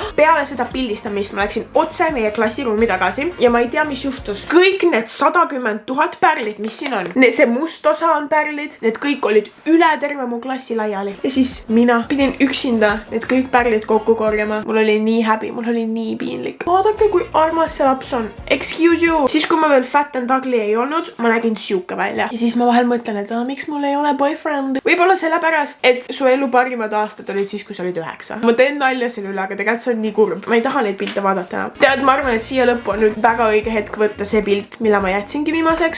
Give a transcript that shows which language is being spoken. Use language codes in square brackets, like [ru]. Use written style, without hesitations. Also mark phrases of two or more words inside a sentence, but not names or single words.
[et] Peale seda pildistamist ma läksin otse meie klassiruumi tagasi ja ma ei tea, mis juhtus. Kõik need 110 000 pärlid, mis siin on. See must osa on pärlid, need kõik olid üle terve mu klassi laiali. Ja siis mina pidin üksinda need kõik pärlid kokku korjama. Mul oli nii häbi, mul oli nii piinlik. Vaadake, kui armas see laps on. [en] Excuse you. [et] Siis, kui ma veel [en] fat and ugly [et] ei olnud, ma nägin siuke välja. Ja siis ma vahel mõtlen, et miks mul ei ole boyfriend. Võib-olla sellepärast, et su elu parimad aastad olid siis, kui sa olid 9. Ma teen nalja selle üle, aga tegelikult see on nii kurb. Ma ei taha neid pilte vaadata enam. Tead, ma arvan, et siia lõppu on nüüd väga õige hetk võtta see pilt, mille ma jätsingi viimaseks.